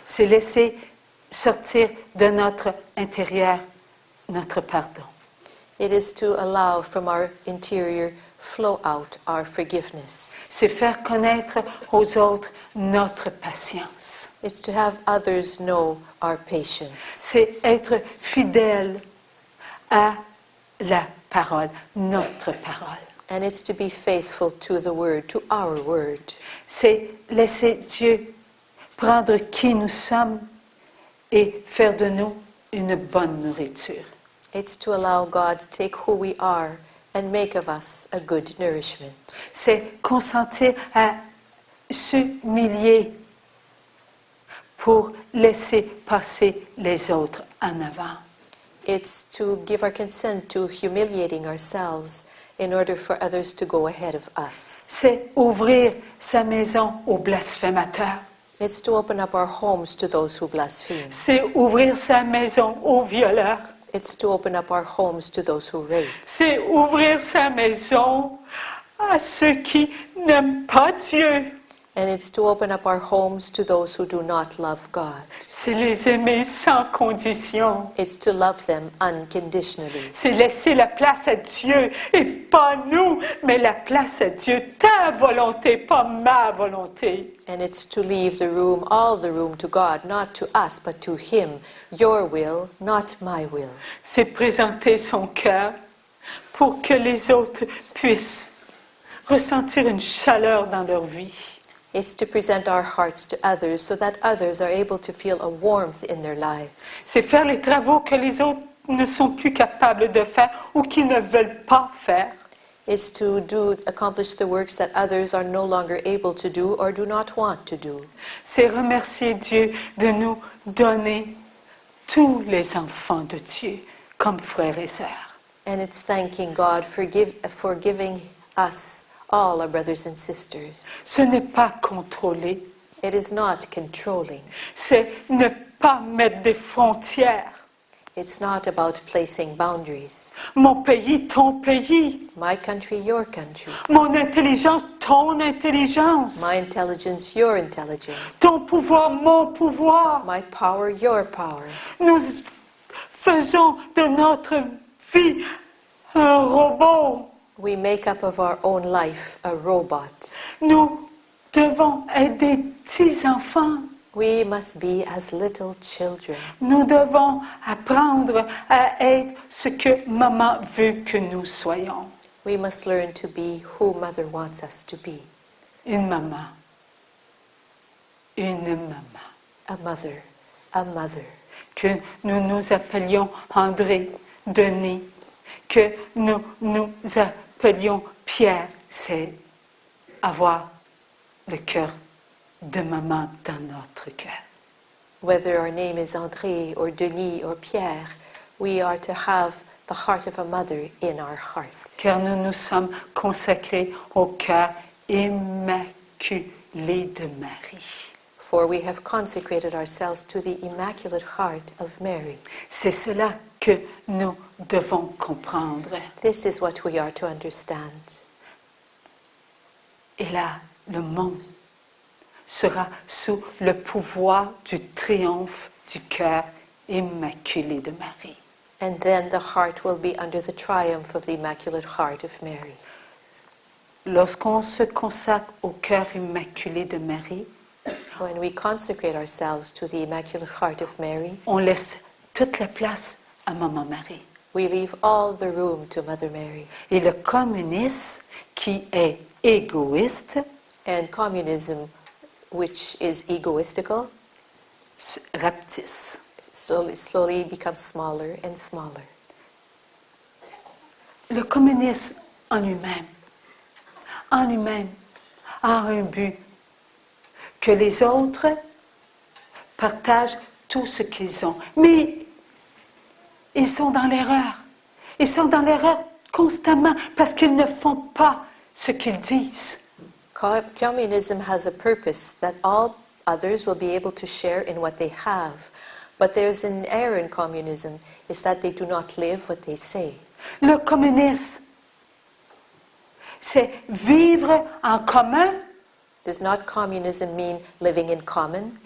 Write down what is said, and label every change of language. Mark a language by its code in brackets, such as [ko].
[fr] C'est laisser sortir de notre intérieur notre pardon. [en] It is to allow from our interior flow out our forgiveness. [fr] C'est faire connaître aux autres notre patience. [en] It's to have others know our patience. [fr] C'est être fidèle à la parole, notre parole. [en] And it's to be faithful to the word, to our word. [fr] C'est laisser Dieu prendre qui nous sommes et faire de nous une bonne nourriture. [en] It's to allow God to take who we are and make of us a good nourishment. [fr] C'est consentir à s'humilier pour laisser passer les autres en avant. [en] It's to give our consent to humiliating ourselves in order for others to go ahead of us. [fr] C'est ouvrir sa maison aux blasphémateurs. [en] It's to open up our homes to those who blaspheme. [fr] C'est ouvrir sa maison aux violeurs. [en] It's to open up our homes to those who rape. [fr] C'est ouvrir sa maison à ceux qui n'aiment pas Dieu. [en] And it's to open up our homes to those who do not love God. [fr] C'est les aimer sans condition. [en] It's to love them unconditionally. [fr] C'est laisser la place à Dieu et pas nous, mais la place à Dieu. Ta volonté, pas ma volonté. [en] And it's to leave the room, all the room to God, not to us, but to Him. Your will, not my will. [fr] C'est présenter son cœur pour que les autres puissent ressentir une chaleur dans leur vie. [en] It's to present our hearts to others so that others are able to feel a warmth in their lives. [fr] C'est faire les travaux que les autres ne sont plus capables de faire ou qui ne veulent pas faire. [en] It's to accomplish the works that others are no longer able to do or do not want to do. [fr] C'est remercier Dieu de nous donner tous les enfants de Dieu comme frères et sœurs. [en] And it's thanking God for giving us all our brothers and sisters. [fr] Ce n'est pas contrôler, [en] It is not controlling. [fr] c'est ne pas mettre des frontières. [en] It's not about placing boundaries. [fr] Mon pays, ton pays. [en] My country, your country. [fr] Mon intelligence, ton intelligence. [en] My intelligence, your intelligence. [fr] Ton pouvoir, mon pouvoir. [en] My power, your power. [fr] Nous faisons de notre vie un robot. [en] We make up of our own life a robot. [fr] Nous devons être des petits-enfants. [en] We must be as little children. [fr] Nous devons apprendre à être ce que maman veut que nous soyons. [en] We must learn to be who Mother wants us to be. [fr] Une maman. Une maman. [en] A mother. A mother. [fr] Que nous nous appelions André, Denis. Que nous nous appelions Pierre. C'est avoir le cœur de maman dans notre cœur. [en] Whether our name is André or Denis or Pierre, we are to have the heart of a mother in our heart. [fr] Car nous nous sommes consacrés au cœur immaculé de Marie. [en] For we have consecrated ourselves to the Immaculate Heart of Mary. [fr] C'est cela que nous devons comprendre. [en] This is what we are to understand. [fr] Et là, le monde sera sous le pouvoir du triomphe du cœur immaculé de Marie. [en] And then the heart will be under the triumph of the Immaculate Heart of Mary. [fr] Lorsqu'on se consacre au cœur immaculé de Marie, [en] When we consecrate ourselves to the Immaculate Heart of Mary, [fr] on laisse toute la place à Maman Marie. [en] we leave all the room to Mother Mary. [fr] Et le communisme, qui est égoïste, [en] And communism, which is egoistical, [fr] rapetisse. [en] slowly becomes smaller and smaller. [fr] le communisme en lui-même, a un but, que les autres partagent tout ce qu'ils ont. Mais ils sont dans l'erreur. Ils sont dans l'erreur constamment parce qu'ils ne font pas ce qu'ils disent. [en] Communism has a purpose that all others will be able to share in what they have. But there's an error in communism, is that they do not live what they say. [fr] Le communisme, c'est vivre en commun. [en] Does not communism mean living in common?